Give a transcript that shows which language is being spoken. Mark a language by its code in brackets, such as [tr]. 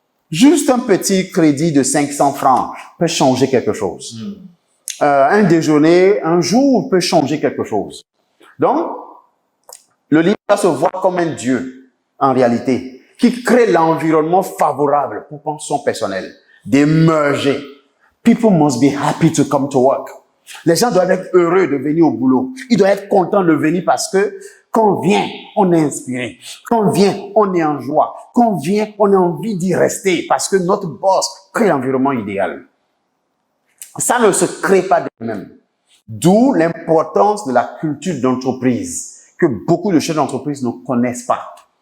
[fr] Juste un petit crédit de 500 francs peut changer quelque chose. Un déjeuner, un jour peut changer quelque chose. Donc, le leader se voit comme un Dieu, en réalité, qui crée l'environnement favorable pour son personnel, d'émerger. [en] People must be happy to come to work. [fr] Les gens doivent être heureux de venir au boulot. Ils doivent être contents de venir parce que quand on vient, on est inspiré. Quand on vient, on est en joie. Quand on vient, on a envie d'y rester parce que notre boss crée l'environnement idéal. Ça ne se crée pas de même. D'où l'importance de la culture d'entreprise que beaucoup de chefs d'entreprise ne connaissent pas.